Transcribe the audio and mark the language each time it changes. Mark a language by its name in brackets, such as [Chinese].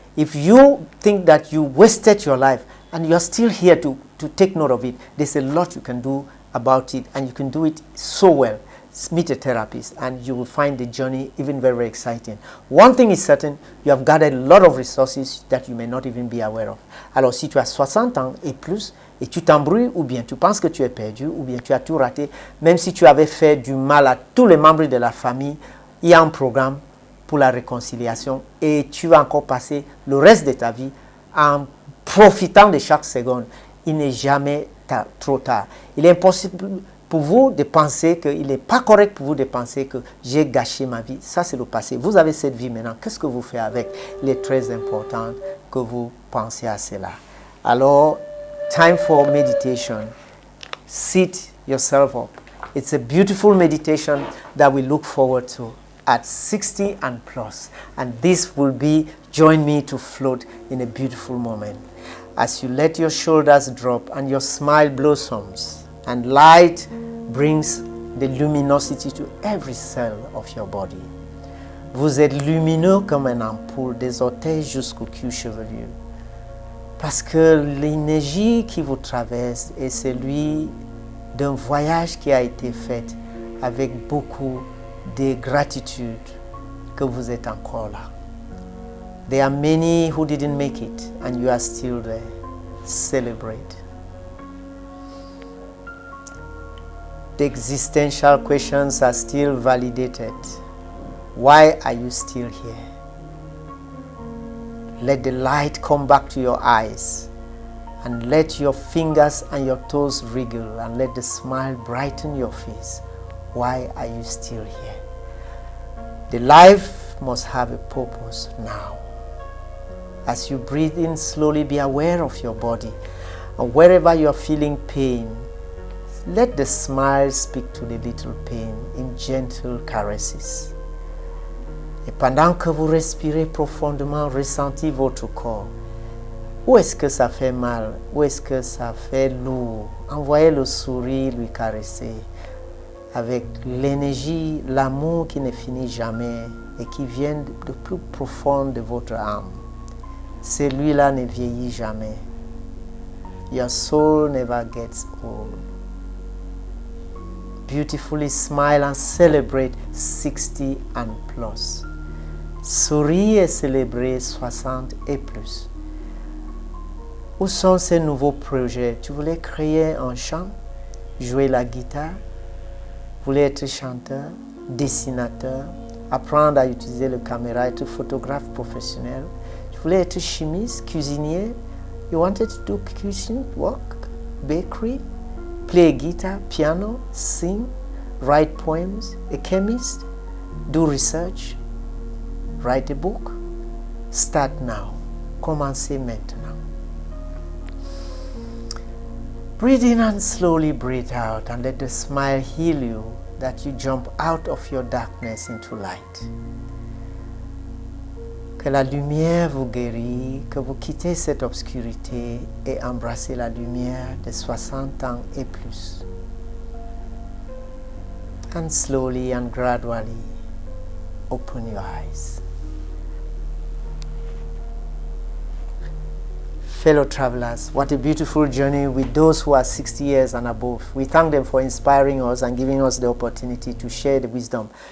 [English] If you think that you wasted your life and you are still here to take note of it, there's a lot you can do about it and you can do it so well. Meet a therapist and you will find the journey even very, very exciting. One thing is certain, you have gathered a lot of resources that you may not even be aware of. [French] Alors si tu as 60 ans et plus et tu t'embrouilles ou bien tu penses que tu es perdu ou bien tu as tout raté, même si tu avais fait du mal à tous les membres de la famille, il y a un programme pour la réconciliation et tu vas encore passer le reste de ta vie en profitant de chaque seconde. Il n'est jamais trop tard. Il est impossible pour vous de penser qu'il n'est pas correct pour vous de penser que j'ai gâché ma vie. Ça, c'est le passé. Vous avez cette vie maintenant. Qu'est-ce que vous faites avec? Il est très important que vous pensiez à cela. [English] Alors, time for meditation. Sit yourself up. It's a beautiful meditation that we look forward to at 60 and plus. And this will be, join me to float in a beautiful moment. As you let your shoulders drop and your smile blossoms, and light brings the luminosity to every cell of your body. [French] Vous êtes lumineux comme une ampoule des orteils jusqu'au cuir chevelu. Parce que l'énergie qui vous traverse est celui d'un voyage qui a été fait avec beaucoup de gratitude que vous êtes encore là. [English] There are many who didn't make it and you are still there. Celebrate. The existential questions are still validated. Why are you still here? Let the light come back to your eyes and let your fingers and your toes wriggle and let the smile brighten your face. Why are you still here? The life must have a purpose now. As you breathe in slowly, be aware of your body. And wherever you are feeling pain, Let the smile speak to the little pain in gentle caresses. [French] Et pendant que vous respirez profondément, ressentez votre corps. Où est-ce que ça fait mal? Où est-ce que ça fait lourd? Envoyez le sourire lui caresser avec l'énergie, l'amour qui ne finit jamais et qui vient de plus profond de votre âme. Celui-là ne vieillit jamais. [English] Your soul never gets old. Beautifully smile and celebrate 60 and plus. [French] Souris et célébrez 60 et plus. Où sont ces nouveaux projets? Tu voulais créer un chant, jouer la guitare, voulais être chanteur, dessinateur, apprendre à utiliser la caméra, être photographe professionnel. Tu voulais être chimiste, cuisinier. [English] You wanted to do kitchen work, bakery, play guitar, piano, sing, write poems, a chemist, do research, write a book. Start now. [French] Commencez maintenant. [English] Breathe in and slowly breathe out, and let the smile heal you, that you jump out of your darkness into light. [French] Que la lumière vous guérit, que vous quittez cette obscurité et embrassez la lumière de 60 ans et plus. [English] And slowly and gradually open your eyes. Fellow travelers, what a beautiful journey with those who are 60 years and above. We thank them for inspiring us and giving us the opportunity to share the wisdom.